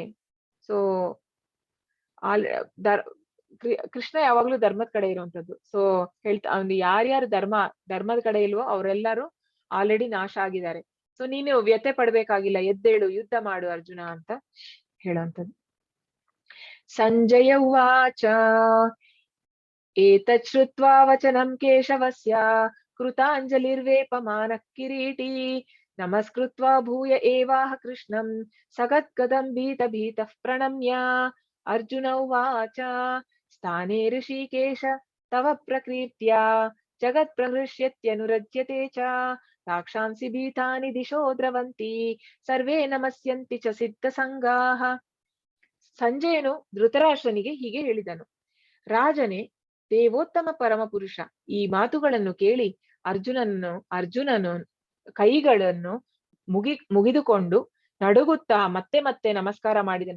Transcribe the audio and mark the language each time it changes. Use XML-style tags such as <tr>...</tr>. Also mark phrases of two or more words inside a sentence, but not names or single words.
<kn>ಸೊ ಕೃಷ್ಣ ಯಾವಾಗ್ಲೂ ಧರ್ಮದ ಕಡೆ ಇರುವಂತದ್ದು. ಸೊ ಹೇಳ್ತಾ ಅವ್ನು ಯಾರ್ಯಾರು ಧರ್ಮದ ಕಡೆ ಇಲ್ವೋ ಅವರೆಲ್ಲರೂ ಆಲ್ರೆಡಿ ನಾಶ ಆಗಿದ್ದಾರೆ. ಸೊ ನೀನು ವ್ಯಥೆ ಪಡ್ಬೇಕಾಗಿಲ್ಲ, ಎದ್ದೇಳು, ಯುದ್ಧ ಮಾಡು ಅರ್ಜುನ ಅಂತ ಹೇಳುವಂಥದ್ದು.</kn> <sa>ಸಂಜಯ ಉವಾಚ ಏತತ್ ಶ್ರುತ್ವಾ ವಚನಂ ಕೇಶವಸ್ಯ ಕೃತಾಂಜಲಿರ್ವೇಪಮಾನಃ ಕಿರೀಟಿ ನಮಸ್ಕೃತ್ವಾ ಭೂಯ ಏವಾಹ ಕೃಷ್ಣಂ ಸಗದ್ಗದಂ ಭೀತಃ ಪ್ರಣಮ್ಯ ಅರ್ಜುನ ಉವಾಚ ಸ್ಥಾನೇ ಋಷಿಕೇಶ ತವ ಪ್ರಕೀರ್ತ್ಯಾ ಜಗತ್ ಪ್ರಹೃಷ್ಯತ್ಯನುರಜ್ಯತೆ ಚ ರಾಕ್ಷಾಂಸಿ ಭೀತಾನಿ ದಿಶೋ ದ್ರವಂತಿ ಸರ್ವೇ ನಮಸ್ಯಂತಿ ಚ ಸಿದ್ಧ ಸಂಗಾಹ.</sa> <kn>ಸಂಜಯನು ಧೃತರಾಷ್ಟ್ರನಿಗೆ ಹೀಗೆ ಹೇಳಿದನು: ರಾಜನೇ, ದೇವೋತ್ತಮ ಪರಮಪುರುಷ ಈ ಮಾತುಗಳನ್ನು ಕೇಳಿ ಅರ್ಜುನನು ಕೈಗಳನ್ನು ಮುಗಿದುಕೊಂಡು ನಡುಗುತ್ತಾ ಮತ್ತೆ ಮತ್ತೆ ನಮಸ್ಕಾರ ಮಾಡಿದನು.</kn>